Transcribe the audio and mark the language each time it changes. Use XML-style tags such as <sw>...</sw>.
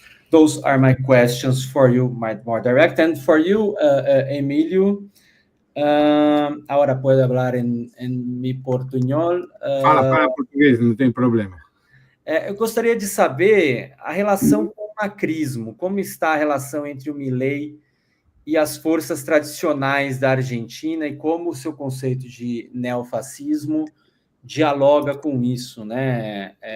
<en>Those are my questions for you, more direct. And for you,</en> <es>Emilio, ahora puedo hablar en mi portuñol.</es> <pt>Fala português, não tem problema. Eu gostaria de saber a relação com o macrismo. Como está a relação entre o Milei e as forças tradicionais da Argentina, e como o seu conceito de neofascismo dialoga com isso, né?</pt>